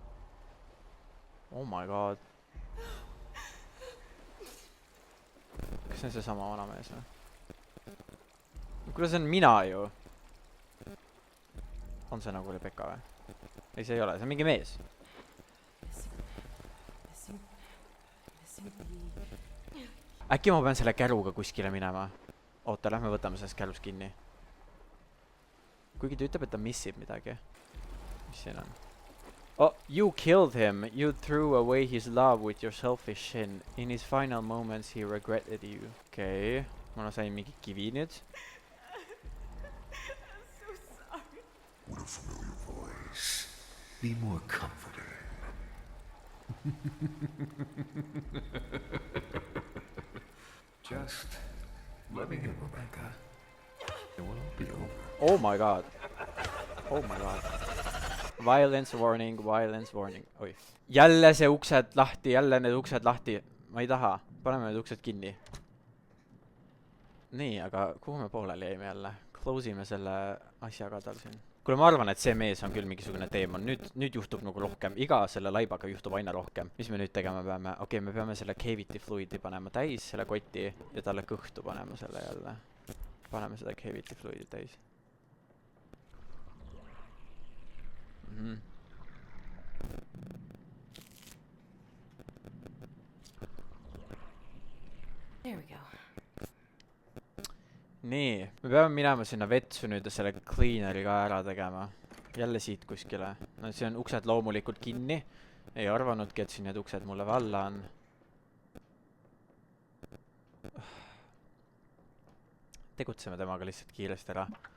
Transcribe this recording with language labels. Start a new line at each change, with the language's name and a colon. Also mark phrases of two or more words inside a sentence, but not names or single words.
English: Oh my god.
Estonian: Kas see on seesama vanamees või? Kuule, see on mina ju. On see nagu Rebecca või? Ei, see ei ole, see on mingi mees. Äkki ma pean selle käruga kuskile minema? Oota, lähme võtame sellest kärust kinni. Kuigi ta ütleb, et ta missib midagi. Mis siin on?
English: Oh, you killed him. You threw away his love with your selfish sin. In his final moments he regretted you.
Estonian: Okei. Ma sain mingi kivi nüüd.
English: What a familiar voice. Be more comforting. Just let me in, Rebecca. It will all be over. Oh my god. Oh my god. Violence warning, violence warning.
Estonian: Oi. Jälle see uksed lahti, jälle need uksed lahti. Ma ei taha. Paneme need uksed kinni. Nii, aga kuhu me pooleli jäime jälle? Close ime selle asjaga tal siin. Kuule, ma arvan, et see mees on küll mingisugune teemon. Nüüd juhtub nagu rohkem. Iga selle laibaga juhtub aina rohkem. Mis me nüüd tegema peame? Okei, me peame selle
English: cavity fluidi
Estonian: panema täis, selle koti, ja talle kõhtu panema selle jälle. Paneme seda
English: cavity fluidi
Estonian: täis.
English: There we go.
Estonian: Nii, me peame minema sinna vetsu nüüd ja selle cleaneri ka ära tegema. Jälle siit kuskile. No see on uksed loomulikult kinni. Ei arvanudki, et siin need uksed mulle valla on. Tegutseme temaga lihtsalt kiiresti ära.